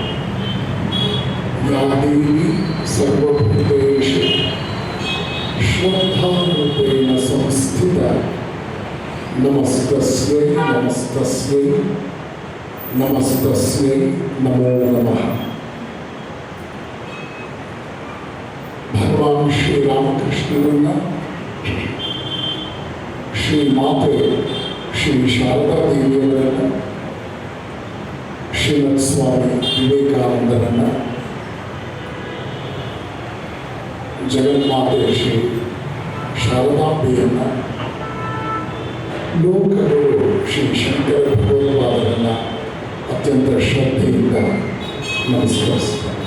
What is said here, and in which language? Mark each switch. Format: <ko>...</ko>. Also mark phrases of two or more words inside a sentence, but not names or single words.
<sa>या देवी सर्वभूतेषु श्रद्धारूपेण संस्थिता नमस्तस्यै नमस्तस्यै नमस्तस्यै नमो नमः।</sa> <kn>भगवान श्री रामकृष्णरನ್ನ ಶ್ರೀ ಮಾತೆ ಶ್ರೀ ಶಾರದಾ ದೇವಿಯವರನ್ನ ಶ್ರೀಮತ್ ಸ್ವಾಮಿ ವಿವೇಕಾನಂದರನ್ನ ಜಗನ್ಮಾತೆ ಶ್ರೀ ಶಾರದಾಂಬೆಯನ್ನ ಲೋಕಗುರು ಶ್ರೀ ಶಂಕರ ಭಗವತ್ಪಾದರನ್ನ ಅತ್ಯಂತ ಶ್ರದ್ಧೆಯಿಂದ ನಮಸ್ಕರಿಸುತ್ತಾರೆ.</kn>